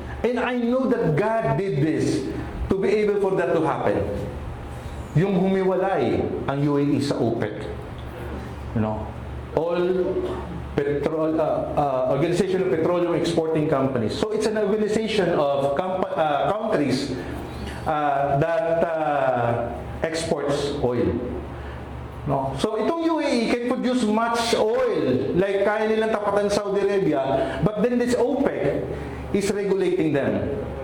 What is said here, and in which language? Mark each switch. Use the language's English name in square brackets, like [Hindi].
[English] And I know that God did this to be able for that to happen. [Filipino] Yung humiwalay ang UAE sa OPEC. [English] You know, all petrol organization of petroleum exporting companies. So it's an organization of countries that exports oil. No. So itong UAE can produce much oil like [Filipino] kaya nilang tapatan [English] Saudi Arabia, but then this OPEC is regulating them.